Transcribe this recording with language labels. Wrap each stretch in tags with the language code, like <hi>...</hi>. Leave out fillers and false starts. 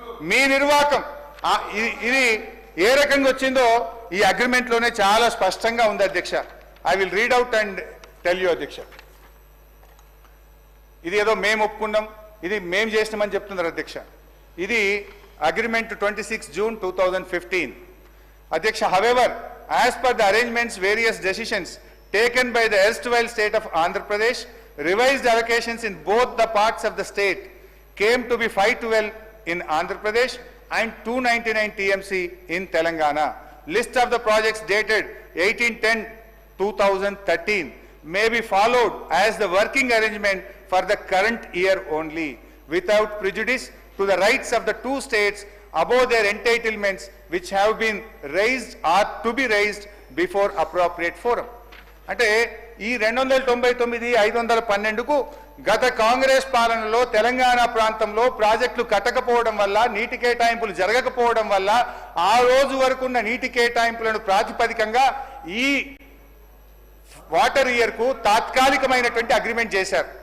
<te>మీ నిర్వాహకం ఇది ఏ రకంగా వచ్చిందో ఈ అగ్రిమెంట్ లోనే చాలా స్పష్టంగా ఉంది అధ్యక్ష.</te> <en>I will read out and tell you అధ్యక్ష.</en> <te>ఇది ఏదో మేము ఒప్పుకున్నాం, ఇది మేము చేసినామని చెప్తున్నారు అధ్యక్ష. ఇది అగ్రిమెంట్ 26 June 2015 అధ్యక్ష.</te> <en>However, as per the arrangements, various decisions taken by the erstwhile state of Andhra Pradesh, revised allocations in both the parts of the state came to be 512 in Andhra Pradesh and 299 TMC in Telangana. List of the projects dated 18/10/2013 may be followed as the working arrangement for the current year only, without prejudice to the rights of the 2 states above their entitlements which have been raised or to be raised before appropriate forum.</en> <te>అంటే ఈ 299, 512కు గత కాంగ్రెస్ పాలనలో తెలంగాణ ప్రాంతంలో ప్రాజెక్టులు కట్టకపోవడం వల్ల, నీటి కేటాయింపులు జరగకపోవడం వల్ల ఆ రోజు వరకున్న నీటి కేటాయింపులను ప్రాతిపదికంగా ఈ వాటర్ ఇయర్ కు తాత్కాలికమైనటువంటి అగ్రిమెంట్ చేశారు.</te>